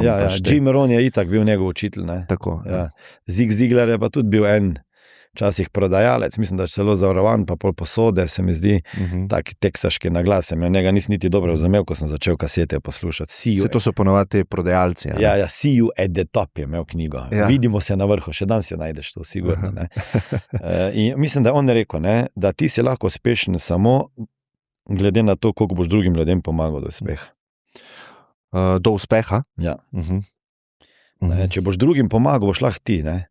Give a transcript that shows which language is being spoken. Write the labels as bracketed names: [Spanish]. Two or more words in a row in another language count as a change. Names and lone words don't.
[Slovenian] Jim Rohn je itak bil njegov učitelj. Ne? Tako. Zig Ziglar je pa tudi bil včasih prodajalec, mislim, da je celo zavarovan, pa pol posode, se mi zdi, taki teksaški naglas. Njega nisem niti dobro razumel, ko sem začel kasete poslušati. To so ponovadi te prodajalci. [English] See you at the top [Slovenian] je imel knjigo. Vidimo se na vrhu, še danes jo najdeš to, sigurno. Ne? In mislim, da on je rekel, ne, da ti si lahko uspešen samo glede na to, koliko boš drugim ljudem pomagal do uspeha. Do uspeha? Ja. Če boš drugim pomagal, boš lahko ti, ne?